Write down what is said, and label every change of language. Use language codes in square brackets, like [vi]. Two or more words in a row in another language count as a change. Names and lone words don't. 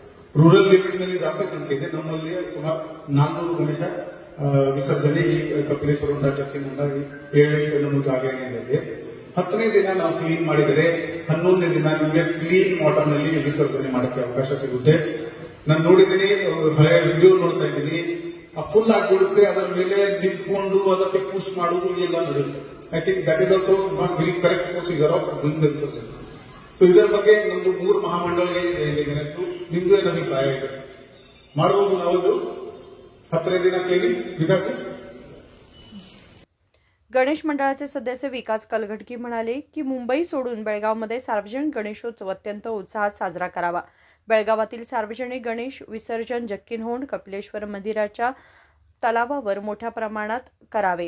[en] rural limit [kn] ನಲ್ಲಿ ಜಾಸ್ತಿ ಸಂಖ್ಯೆ ಇದೆ, ನಮ್ಮಲ್ಲಿ ಸುಮಾರು 400 ಗಣೇಶ ವಿಸರ್ಜನೆ ಈ ಕಪಿಲೇಶ್ವರ ಹೊಂಡ ಜಕ್ಕಿನ ಹೊಂಡ 7 ನಮ್ಮ ಜಾಗ ಏನಿದೆ 10ನೇ ದಿನ ನಾವು ಕ್ಲೀನ್ ಮಾಡಿದರೆ 11ನೇ ದಿನ ನಿಮಗೆ [en] clean water [kn] ನಲ್ಲಿ ವಿಸರ್ಜನೆ ಮಾಡಕ್ಕೆ ಅವಕಾಶ ಸಿಗುತ್ತೆ. ನಾನು ನೋಡಿದ್ದೀನಿ, ಹಳೆಯ ವಿಡಿಯೋ ನೋಡ್ತಾ ಇದ್ದೀನಿ, ಫುಲ್ ಆಗಿಬಿಡುತ್ತೆ, ಅದರ ಮೇಲೆ ನಿಂತ್ಕೊಂಡು ಅದಕ್ಕೆ ಪುಷ್ ಮಾಡುವುದು ಎಲ್ಲ ನಡೆಯುತ್ತೆ. [en] I think that is also not very correct procedure of doing the ವಿಸರ್ಜನೆ. [kn] ಸೊ ಇದರ ಬಗ್ಗೆ ನಮ್ದು 3 ಮಹಾಮಂಡಳ ಏನಿದೆ ಇಲ್ಲಿ ಗಣೇಶರು, ನಿಮ್ದು ಏನು ಅಭಿಪ್ರಾಯ ಇದೆ? ಮಾಡಬಹುದು ನಾವು 10ನೇ ದಿನ ಕ್ಲೀನಿಂಗ್ विकास? [mr] गणेश मंडळाचे सदस्य विकास कलघटकी म्हणाले की मुंबई सोडून बेळगावमध्ये सार्वजनिक गणेशोत्सव अत्यंत उत्साहात साजरा करावा. बेळगावातील सार्वजनिक गणेश विसर्जन जक्किनहोंड कपिलेश्वर मंदिराच्या तलावावर मोठ्या प्रमाणात करावे.